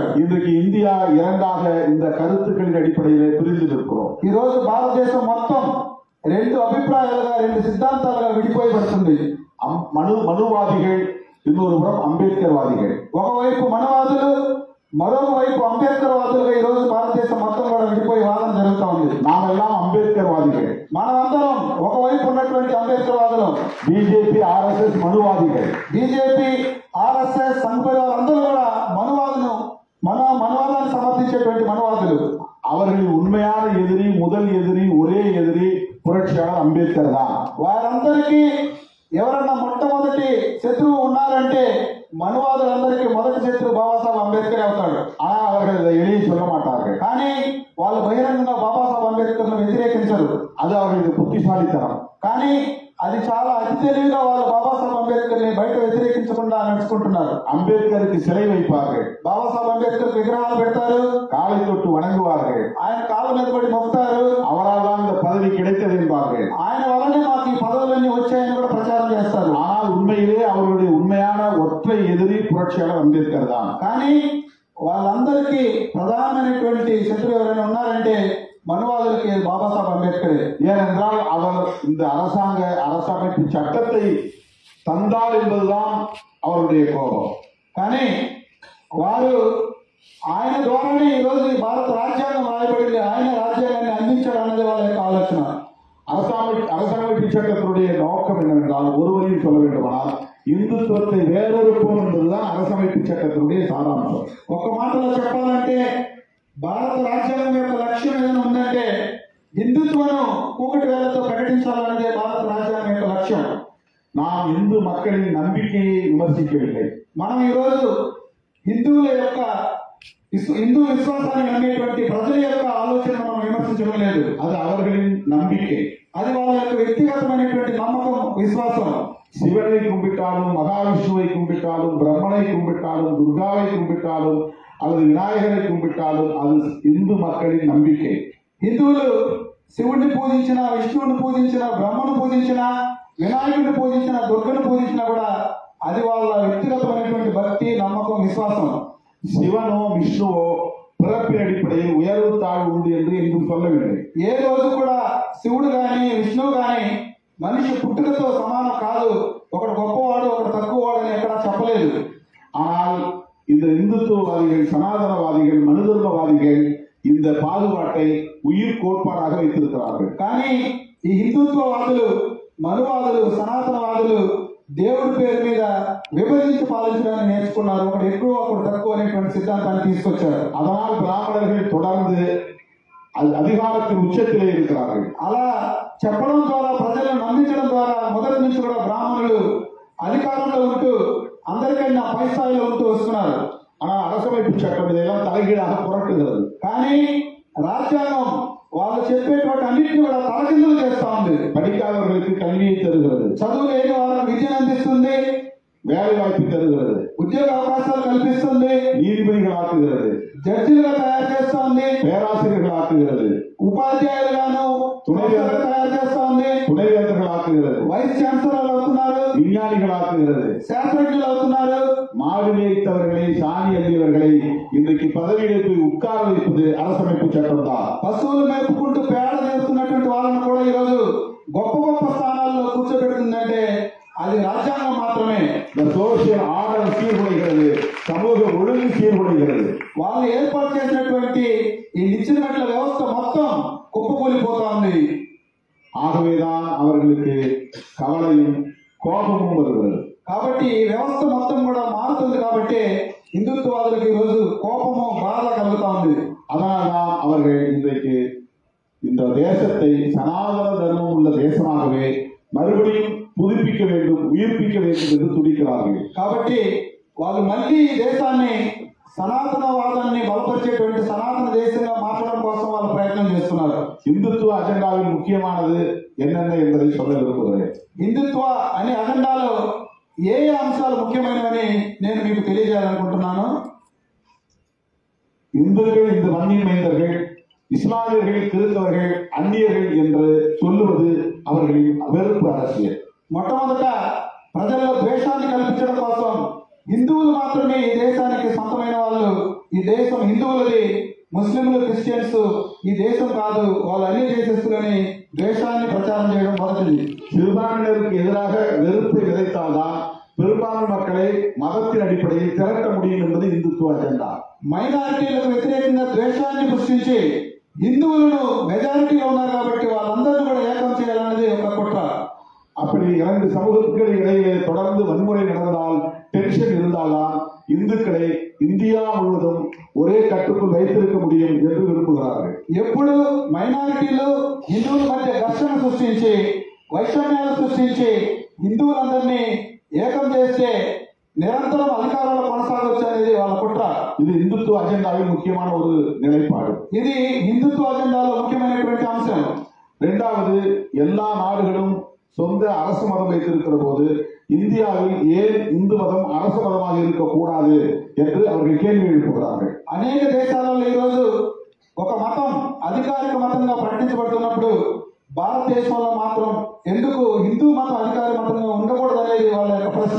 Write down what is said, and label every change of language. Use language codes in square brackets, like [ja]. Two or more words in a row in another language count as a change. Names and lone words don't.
[ta] இன்றைக்கு இந்தியா இரண்டாக இந்த கருத்துக்களின் அடிப்படையிலே பிரிந்து நிற்கிறோம். [te] ఈ రోజు భారతదేశం మొత్తం 2 అభిప్రాయాలుగా, 2 సిద్ధాంతాలుగా విడిపోయబడుతుంది. [ta] மனுவாதிகள், இன்னொரு புறம் அம்பேத்கர் வாதிகள். [te] ఒకవైపు మనవాదులు, మరొక వైపు అంబేద్కర్ వాదులుగా ఈ రోజు భారతదేశం మొత్తం కూడా విడిపోయి వాదన జరుగుతూ ఉంది. [ta] நாமெல்லாம் அம்பேத்கர் வாதிகள். [te] మనమందరం ఒకవైపు ఉన్నటువంటి అంబేద్కర్ వాదులం. [ta] பிஜேபி, ஆர்எஸ்எஸ் மனுவாதிகள். [te] బీజేపీ, ఆర్ఎస్ఎస్, సంఘ పరివారందరూ కూడా మనవాదాన్ని సమర్థించేటువంటి మనవాదులు. [ta] அவர்களின் உண்மையான எதிரி, முதல் எதிரி, ஒரே எதிரி புரட்சியாளர் அம்பேத்கர் தான். [te] వారందరికీ ఎవరన్నా మొట్టమొదటి శత్రువు ఉన్నారంటే మనువాదులందరికీ మొదటి శత్రువు బాబాసాహెబ్ అంబేద్కర్ అవుతాడు. [ta] ஆனா அவர்கள் இதை எளிய சொல்ல மாட்டார்கள். [te] కానీ వాళ్ళు బహిరంగంగా బాబాసాహెబ్ అంబేద్కర్ ను వ్యతిరేకించరు. [ta] அது அவர்களுக்கு புத்திசாலித்தனம். [te] కానీ అది చాలా అతి తెలివిగా వాళ్ళు బాబాసాహెబ్ అంబేద్కర్ ని బయట వ్యతిరేకించకుండా నడుచుకుంటున్నారు. [ta] అంబేద్కర్కి சிலை வைப்பார்கள். [te] బాబాసాహెబ్ అంబేద్కర్ విగ్రహాలు పెడతారు. [ta] காலை தொட்டு வணங்குவார்கள். [te] ఆయన కాళ్ళ మీద పడి మొక్కుతారు. [ta] அவரால் தான் இந்த பதவி கிடைத்தது என்பார்கள். [te] ఆయన వల్లనే మాకు ఈ పదవులన్నీ వచ్చాయని కూడా ప్రచారం చేస్తారు. [ta] ஆனால் உண்மையிலே அவர்களுடைய உண்மையான ஒற்றை எதிரி புரட்சியாளர் அம்பேத்கர் தான். [te] కానీ వాళ్ళందరికీ ప్రధానమైనటువంటి శత్రువు ఎవరైనా ఉన్నారంటే మనువాదులకి బాబాసాహెబ్ అంబేద్కర్. [ta] ஏனென்றால் அவர் இந்த அரசமைப்பு சட்டத்தை தந்தார் என்பதுதான் அவருடைய கோபம். [te] కానీ వారు ఆయన ద్వారానే ఈరోజు భారత రాజ్యాంగం రాయబడింది, ఆయన రాజ్యాంగాన్ని అందించడం అన్నది వాళ్ళ యొక్క ఆలోచన. [ta] அரசமைப்பு சட்டத்தினுடைய நோக்கம் என்னவென்றால், ஒருவரையும் சொல்ல வேண்டுமானால் இந்துத்துவத்தை வேறொருப்போம் என்பதுதான் அரசமைப்பு சட்டத்தினுடைய சாராம்சம். [te] ఒక మాటలో చెప్పాలంటే భారత రాజ్యాంగం యొక్క లక్ష్యం ఏదైనా ఉందంటే హిందుత్వను కూకటి వేలతో ప్రకటించాలన్నదే భారత రాజ్యాంగం యొక్క లక్ష్యం. [ta] நாம் இந்து மக்களின் நம்பிக்கையை விமர்சிக்கவில்லை. [te] మనం ఈరోజు హిందూ విశ్వాసాన్ని నమ్మేటువంటి ప్రజల యొక్క ఆలోచన మనం విమర్శించడం లేదు. [ta] அது அவர்களின் நம்பிக்கை. [te] అది వాళ్ళ యొక్క వ్యక్తిగతమైనటువంటి నమ్మకం, విశ్వాసం. [ta] சிவனை கும்பிட்டாலும், மகாவிஷ்ணுவை கும்பிட்டாலும், பிரம்மனை கும்பிட்டாலும், துர்காவை கும்பிட்டாலும் அல்லது விநாயகரை கும்பிட்டாலும் அது இந்து மக்களின் நம்பிக்கை. [te] హిందువులు శివుడిని పూజించిన, విష్ణువుని పూజించిన, బ్రహ్మను పూజించిన, వినాయకుడిని పూజించిన, దుర్గను పూజించినా కూడా అది వాళ్ళ వ్యక్తిగతమైనటువంటి భక్తి, నమ్మకం, విశ్వాసం. [ta] சிவனோ விஷ்ணுவோ பிறப்பின் அடிப்படையில் உயர்வு தாழ்வு உண்டு என்று எங்கும் சொல்லவில்லை. [te] ఏ రోజు కూడా శివుడు గాని విష్ణువు గాని మనిషి పుట్టుకతో సమానం కాదు, ఒకడు గొప్పవాడు ఒకడు తక్కువవాడు అని ఎక్కడా చెప్పలేదు. [ta] ஆனால் இந்த இந்துத்துவவாதிகள், சனாதனவாதிகள், மனுதர்மவாதிகள் இந்த பாகுபாட்டை உயிர் கோட்பாடாக வைத்திருக்கிறார்கள். [te] కానీ ఈ హిందుత్వవాదులు, మనువాదులు, సనాతనవాదులు దేవుడి పేరు మీద విభజించి పాలించడాన్ని నేర్చుకున్నారు. ఒకడు ఎక్కువ ఒకడు తక్కువ అనేటువంటి సిద్ధాంతాన్ని తీసుకొచ్చారు. [ta] அதனால் பிராமணர்கள் தொடர்ந்து அதிகாரத்தின் உச்சத்திலே இருக்கிறார்கள். [te] అలా చెప్పడం ద్వారా, ప్రజలను నమ్మించడం ద్వారా మొదటి నుంచి కూడా బ్రాహ్మణులు అధికారంలో ఉంటూ అందరికన్నా పై స్థాయిలో ఉంటూ వస్తున్నారు. [ta] ஆனால் அரசமைப்பு சட்டம் இதையெல்லாம் தலைகீழாக புரட்டுகிறது. [te] కానీ రాజ్యాంగం వాళ్ళు చెప్పేటువంటి అన్నింటినీ కూడా తలకిందులు చేస్తా ఉంది. [ta] படிக்காதவர்களுக்கு கல்வியை தருகிறது, [te] చదువు లేని వారికి విద్యను అందిస్తుంది, [ta] வேலை வாய்ப்பு தருகிறது, [te] ఉద్యోగ అవకాశాలు కల్పిస్తుంది, [ta] நீதிபதிகள் ஆக்குகிறது, [te] జడ్జిలుగా తయారు చేస్తోంది, [ta] பேராசிரியர்கள் ஆக்குகிறது, [te] ఉపాధ్యాయులుగాను తయారు చేస్తోంది, [ta] துணைவேந்தர்கள் ஆக்குகிறது, [en] vice chancellors [te] అవుతున్నారు, [ta] விஞ்ஞானிகள் ஆக்குகிறது, [te] శాస్త్రజ్ఞులు అవుతున్నారు. [ta] மாடு மேய்த்தவர்களை, சாணி அள்ளியவர்களை இன்றைக்கு பதவியிலே போய் உட்கார வைப்பது அரசமைப்பு சட்டம் தான். [te] పశువులు మేపుకుంటూ పేడ చేస్తున్నటువంటి వాళ్ళని కూడా ఈరోజు గొప్ప గొప్ప స్థానాల్లో కూర్చోబెడుతుందంటే అది రాజ్యాంగం మాత్రమే. [en] social order [ta] சீர்படுகிறது, சமூக ஒழுங்கு சீர்படுகிறது. [te] వాళ్ళు ఏర్పాటు చేసినటువంటి ఈ నిచ్చెనమెట్ల వ్యవస్థ మొత్తం కుప్పకూలిపోతోంది. [ta] ஆகவேதான் அவர்களுக்கு கவலையும் கோபமும் வருகிறது. [te] కాబట్టి ఈ వ్యవస్థ మొత్తం కూడా మారుతుంది. కాబట్టి హిందుత్వవాదులకు ఈ రోజు కోపము, బాధ కలుగుతా ఉంది. [ta] அதனால்தான் அவர்கள் இன்றைக்கு இந்த தேசத்தை சனாதன தர்மம் உள்ள தேசமாகவே மறுபடியும் புதுப்பிக்க வேண்டும், உயிர்ப்பிக்க வேண்டும் என்று துடிக்கிறார்கள். [te] కాబట్టి వాళ్ళు మళ్ళీ ఈ దేశాన్ని సనాతనవాదాన్ని బలపరిచేటువంటి సనాతన దేశంగా మార్చడం కోసం వాళ్ళు ప్రయత్నం చేస్తున్నారు. [ta] இந்துத்துவ அஜெண்டாவில் முக்கியமானது என்னென்ன என்பதை சொல்ல விரும்புகிறேன். [te] హిందుత్వ అనే అజెండాలో ఏ అంశాలు ముఖ్యమైనవని నేను మీకు తెలియజేయాలనుకుంటున్నాను. [ta] இந்துக்கள் இந்த மண்ணின் மைந்தர்கள், இஸ்லாமியர்கள், கிறிஸ்தவர்கள் அந்நியர்கள் என்று சொல்லுவது அவர்களின் வெறுப்பு அரசியல். [te] మొట్టమొదట ప్రజల్లో ద్వేషాన్ని కల్పించడం కోసం హిందువులు మాత్రమే ఈ దేశానికి సొంతమైన వాళ్ళు, ఈ దేశం హిందువులది, ముస్లింలు, క్రిస్టియన్స్ ఈ దేశం కాదు, వాళ్ళు అన్ని దేశస్తులని ద్వేషాన్ని ప్రచారం చేయడం మొదటిది. [ta] சிறுபான்மையினருக்கு எதிராக வெறுப்பை விதைத்தால்தான் பெரும்பான்மை மக்களை மதத்தின் அடிப்படையில் திரட்ட முடியும் என்பது இந்துத்துவ அஜெண்டா. [te] మైనారిటీలకు వ్యతిరేకంగా ద్వేషాన్ని సృష్టించి హిందువులను మెజారిటీలో ఉన్నారు కాబట్టి వాళ్ళందరినీ కూడా ఏకం చేయాలనేది ఒక కుట్ర. [ta] அப்படி இரண்டு சமூகங்களுக்கு இடையிலே தொடர்ந்து வன்முறை நடந்தால், டென்ஷன் இருந்தால்தான் இந்துக்களை இந்தியா முழுவதும் ஒரே கட்டுக்குள் வைத்திருக்க முடியும் என்று விரும்புகிறார்கள். [te] ఎప్పుడు మైనారిటీలు హిందువుల మధ్య ఘర్షణ సృష్టించి, వైషమ్యాలు సృష్టించి హిందువులందరినీ ఏకం చేస్తే నిరంతరం అధికారంలో కొనసాగొచ్చు అనేది వాళ్ళ కుట్ర. [ta] இது இந்துத்துவ அஜெண்டாவில் முக்கியமான ஒரு நிலைப்பாடு. [te] ఇది హిందుత్వ అజెండాలో ముఖ్యమైనటువంటి అంశం. [ta] இரண்டாவது, எல்லா நாடுகளும் சொந்த அரசு மதம் வைத்திருக்கிற போது இந்தியாவில் ஏன் இந்து மதம் அரசு மதமாக இருக்கக்கூடாது என்று அவர்கள் கேள்வி எழுப்புகிறார்கள். [te] అనేక దేశాలలో ఈరోజు ఒక మతం అధికారిక మతంగా ప్రకటించబడుతున్నప్పుడు భారతదేశంలో మాత్రం ఎందుకు హిందూ మతం అధికార మతంగా ఉండకూడదు అనేది వాళ్ళ యొక్క ప్రశ్న.